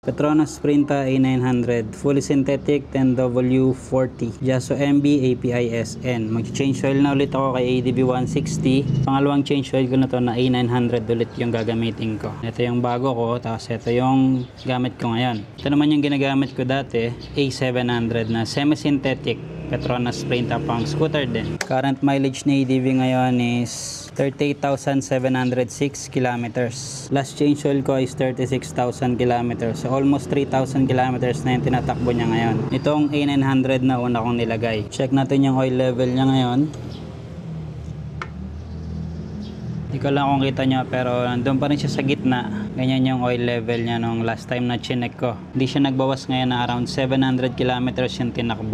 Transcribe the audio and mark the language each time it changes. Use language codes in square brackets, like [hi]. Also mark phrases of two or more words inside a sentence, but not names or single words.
[en] Petronas Sprinta A900, fully synthetic 10W40, Jaso MB API SN. [tl] Mag- [en] change oil [tl] na ulit ako kay ADB 160. Pangalawang [en] change oil [tl] ko na to na A900 ulit yung gagamitin ko. Ito yung bago ko, tapos ito yung gamit ko ngayon. Ito naman yung ginagamit ko dati, A700 na semi-synthetic Petronas Sprinta pang scooter din. [en] Current mileage [tl] ni ADB ngayon [en] is 38,706 kilometers. Last change oil ko is 36,000 kilometers. [tl] So [en] almost 3,000 kilometers [tl] na yung tinatakbo niya ngayon. Itong A900 na una kong nilagay. Check natin yung oil level niya ngayon. Hindi ko lang kung kita nyo, pero nandun pa rin siya sa gitna. Ganyan yung oil level niya nung [en] last time [tl] na chinek ko. Hindi siya nagbawas ngayon na around 700 kilometers yung tinakbo.